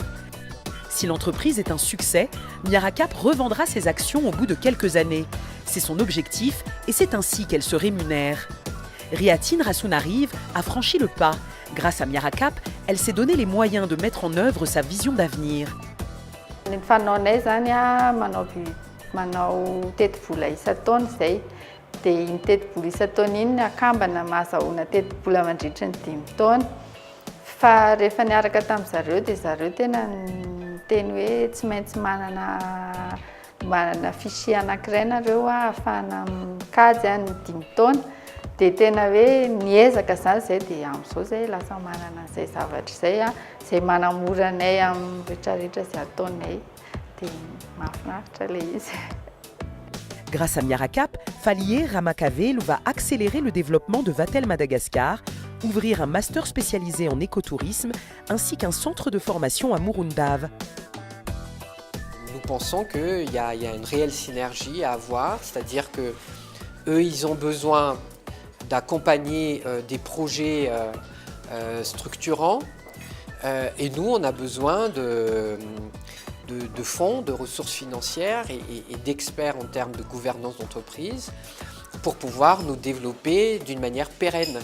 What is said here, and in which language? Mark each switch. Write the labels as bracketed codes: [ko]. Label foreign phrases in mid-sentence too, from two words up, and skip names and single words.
[fr] Si l'entreprise est un succès, Miaracap revendra ses actions au bout de quelques années. C'est son objectif et c'est ainsi qu'elle se rémunère. Riatine Rassounarive a franchi le pas. Grâce à Miaracap, elle s'est donné les moyens de mettre en œuvre sa vision d'avenir. [mg] Manao teti-bola isan-taona izay dia iny teti-bola isan-taona iny akambana mahazahoana teti-bola mandritra ny 5 taona. Fa rehefa niaraka tamin'izareo dia zareo tena niteny hoe tsy maintsy manana fichier anankiray nareo ahafahana mikajy ny 5 taona. Dia tena hoe niezaka izany izay dia amin'izao izay lasa manana izay zavatra izay izay manamora anay amin'ny rehetrarehetra izay ataonay. [fr] Grâce à Miaracap, Falier Ramakavelu va accélérer le développement de Vatel Madagascar, ouvrir un master spécialisé en écotourisme ainsi qu'un centre de formation à Murundav. Nous pensons qu'il y a une réelle synergie à avoir, c'est-à-dire qu'eux, ils ont besoin d'accompagner des projets structurants et nous, on a besoin de fonds, de ressources financières et d'experts en termes de gouvernance d'entreprise pour pouvoir nous développer d'une manière pérenne.